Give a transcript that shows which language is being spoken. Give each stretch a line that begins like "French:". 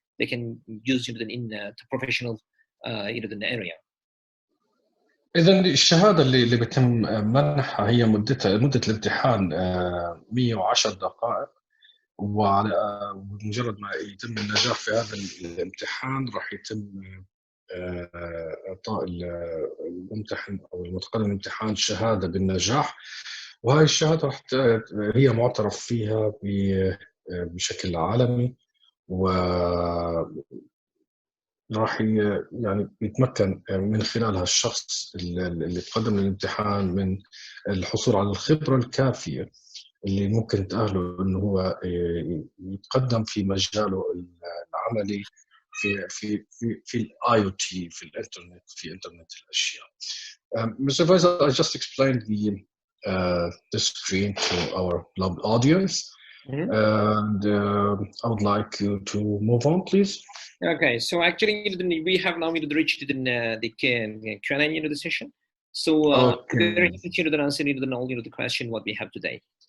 English: They can use it in professional area.
Arabic: إذا الشهادة اللي بيتم منحها هي مدة الامتحان 110 دقائق، ومجرد ما يتم النجاح في هذا الامتحان راح يتم إعطاء الممتحن أو المتقدم الامتحان شهادة بالنجاح، وهذه الشهادة هي معترف فيها بشكل عالمي، و راح يعني يتمكن من خلالها الشخص اللي تقدم للامتحان من الحصول على الخبرة الكافية اللي ممكن تأهله إنه هو يتقدم في مجاله العملي في ال IOT، في الانترنت، في انترنت الاشياء.
English: Mr. Faisal, I just explained the screen to our loved audience, and I would like you to move on, please. Okay, so actually we have now reached the Q&A the session. So very happy to answer all the question what we have today.